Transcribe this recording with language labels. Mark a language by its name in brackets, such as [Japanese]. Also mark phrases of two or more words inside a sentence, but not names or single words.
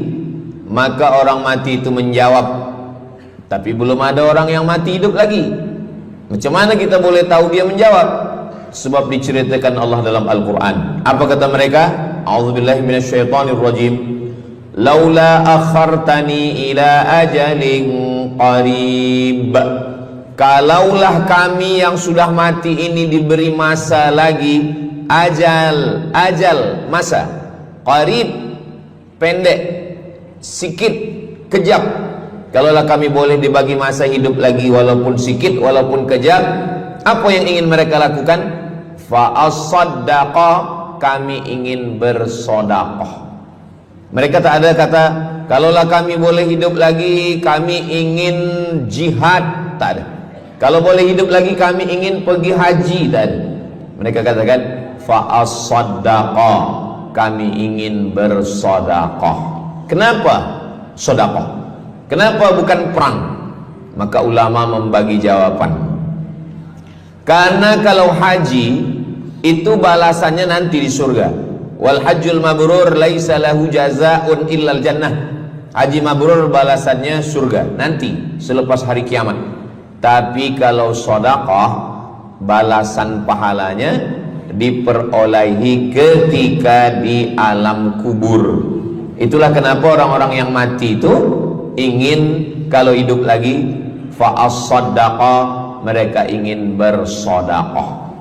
[Malay] Maka orang mati itu menjawab, tapi belum ada orang yang mati hidup lagi. Macam mana kita boleh tahu dia menjawab? Sebab diceritakan Allah dalam Al-Quran. Apa kata mereka? [Arabic] أعوذ بالله من الشيطان الرجيم. لولا أخرتني إلى أجل قريب. [Malay] Kalaulah kami yang sudah mati ini diberi masa lagi, ajal, masa qarib, pendek, sikit, kejap. Kalaulah kami boleh dibagi masa hidup lagi walaupun sikit, walaupun kejap, apa yang ingin mereka lakukan? [Arabic] فأصدق, [Malay] kami ingin bersodaqah. Mereka tak ada kata, kalaulah kami boleh hidup lagi, kami ingin jihad, tak ada. Kalau boleh hidup lagi, kami ingin pergi haji, tak ada. Mereka katakan, [Arabic] فأصدق, [Malay] kami ingin bersodaqah. Kenapa sodaqah? Kenapa bukan perang? Maka ulama membagi jawaban. Karena kalau haji itu balasannya nanti di surga. [Arabic] والحج المبرور ليس له جزاء إلا الجنة. [Malay] Haji mabrur balasannya surga nanti selepas hari kiamat. Tapi kalau sedekah, balasan pahalanya diperolehi ketika di alam kubur. Itulah kenapa orang-orang yang mati itu ingin kalau hidup lagi [Arabic] فأصدق, [Malay] mereka ingin bersedekah.